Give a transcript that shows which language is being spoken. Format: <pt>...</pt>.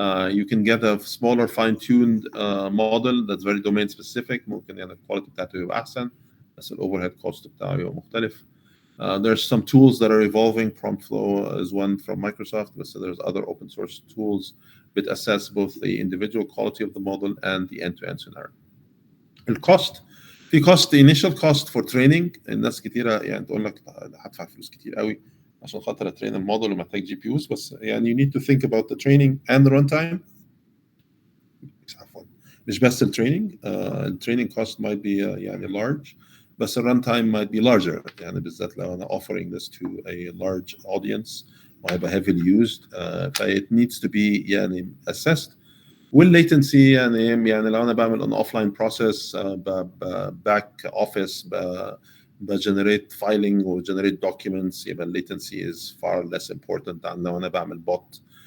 <en>You can get a smaller fine-tuned model that's very domain specific ممكن يعني الquality بتاعته</en> <ar>يبقى أحسن</ar> <en>بس الoverhead cost بتاعه</en> <ar>يبقى مختلف.</ar> <en>There's some tools that are evolving. PromptFlow is one from Microsoft, but so there's other open source tools that assess both the individual quality of the model and the end-to-end scenario.</en> <ar>الcost في cost initial cost for training الناس كتيرة يعني تقول لك هدفع فلوس كتير قوي عشان خاطر اترين الموديل ومحتاج جي بي يوز بس يعني</ar> <en>you need to think about the training and the runtime.</en> <ar>مش بس التريننج التريننج cost might be يعني large بس الruntime might be larger يعني بالذات لو أنا</ar> <en>offering this to a large audience</en> <ar>وهيبقى heavily used</ar> <en>it needs to be</en> <ar>يعني assessed. والlatency يعني لو أنا بعمل an offline process back office generate filing و generate documents يبقى latency</ar> <en>is far less important than</en> <ar>لو أنا بعمل bot</ar>